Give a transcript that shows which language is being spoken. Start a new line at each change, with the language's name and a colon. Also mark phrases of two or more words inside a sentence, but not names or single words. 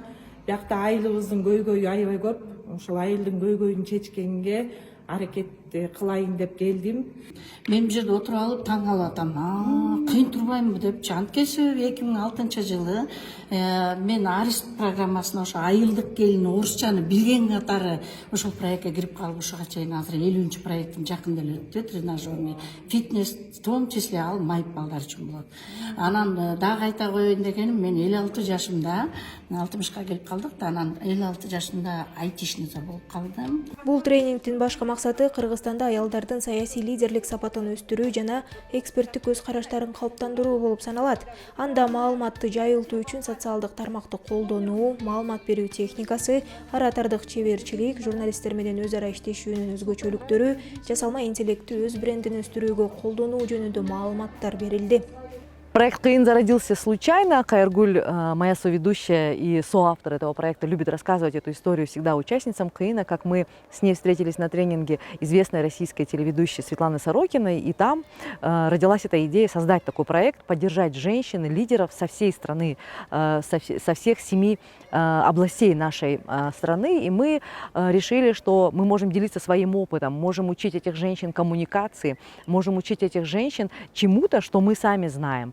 Kyrgyz: Биякта айылыбыздын көйгөйү аябай көп. Ошол айылдын көйгөйүн чечкенге аракет кылайын деп келдим. Мен бул жерде отуруп алып таң калып атам. Кыйын турбаймынбы депчи. Анткени 2006 жылы мен Арист программасына ошо айылдык келин орусчаны билген катары ошол проектке кирип калып ушуга чейин азыр 50-нчи проекттин жакында эле өттү.
Russian: Тренажерный фитнес, в том числе
Kyrgyz: ал майып балдар үчүн болот. Анан дагы айта коеюн дегеним, мен 56 жашымда 60-ка келип калдык да, анан 56 жашымда айтишница болуп калдым. Бул тренингдин башкы максаты Кыргызстанда аялдардын саясий лидерлик сапатын өстүрүү жана эксперттик көз караштарын калыптандыруу болуп саналат. Анда маалыматты жайылтуу үчүн социалдык тармакты колдонуу, маалымат берүү техникасы, аратардык чеберчилик, журналисттер менен өз ара иштешүүнүн өзгөчөлүктөрү, жасалма интеллектти өз брендин өстүрүүгө колдонуу жөнүндө маалыматтар берилди.
Russian: Проект «Кыйын» зародился случайно. Кайыргуль, моя соведущая и соавтор этого проекта, любит рассказывать эту историю всегда участницам «Кыина», как мы с ней встретились на тренинге известной российской телеведущей Светланы Сорокиной, и там родилась эта идея создать такой проект, поддержать женщин, лидеров со всей страны, со всех 7 областей нашей страны, и мы решили, что мы можем делиться своим опытом, можем учить этих женщин коммуникации, можем учить этих женщин чему-то, что мы сами знаем.